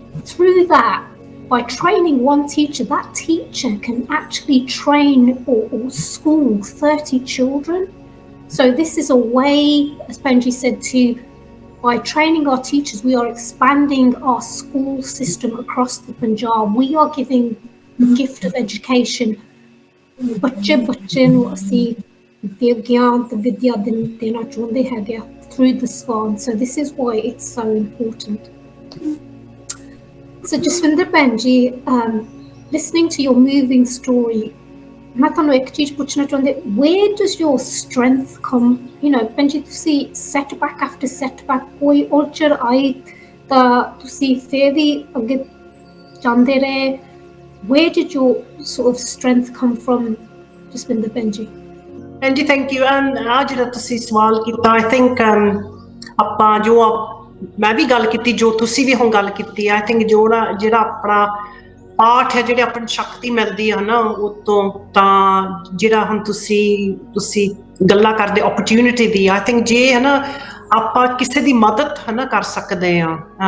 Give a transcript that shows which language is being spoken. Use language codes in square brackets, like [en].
[en] through that by training one teacher that teacher can actually train or school 30 children so this is a way as Benji said to by training our teachers, we are expanding our school system across the Punjab. We are giving the gift of education. [pa] ਬੱਚੇ ਨੂੰ ਅਸੀਂ ਵਿਗਿਆਨ ਤੇ ਵਿਦਿਆ ਦੇਣਾ ਚਾਹੁੰਦੇ ਹੈਗੇ [en] through the swan. So this is why it's so important. So Jasbinder Benji, listening to your moving story, [pa] ਮੈਂ ਤੁਹਾਨੂੰ ਇੱਕ ਚੀਜ਼ ਪੁੱਛਣਾ ਚਾਹੁੰਦੀ [en] where does your strength come you know Benji ਤੁਸੀਂ setback after setback [pa] ਕੋਈ ਉਲਝਣ ਆਈ ਤਾਂ ਤੁਸੀਂ ਫਿਰ ਵੀ ਅੱਗੇ ਜਾਂਦੇ ਰਹੇ [en] where did your sort of strength come from Jasbinder Benji thank you [pa] ਆ ਜਿਹੜਾ ਤੁਸੀਂ ਸਵਾਲ ਕੀਤਾ [en] I think [pa] ਆਪਾਂ ਜੋ ਮੈਂ ਵੀ ਗੱਲ ਕੀਤੀ ਜੋ ਤੁਸੀਂ ਵੀ ਹੁਣ ਗੱਲ ਕੀਤੀ I think ਜਿਹੜਾ ਆਪਣਾ ਪਾਠ ਹੈ ਜਿਹੜੇ ਆਪਣੀ ਸ਼ਕਤੀ ਮਿਲਦੀ ਹੈ ਨਾ ਉਹ ਤੋਂ ਤਾਂ ਜਿਹੜਾ ਹੁਣ ਤੁਸੀਂ ਗੱਲਾਂ ਕਰਦੇ opportunity ਦੀ I think ਜੇ ਹੈ ਨਾ ਆਪਾਂ ਕਿਸੇ ਦੀ ਮਦਦ ਹੈ ਨਾ ਕਰ ਸਕਦੇ ਹਾਂ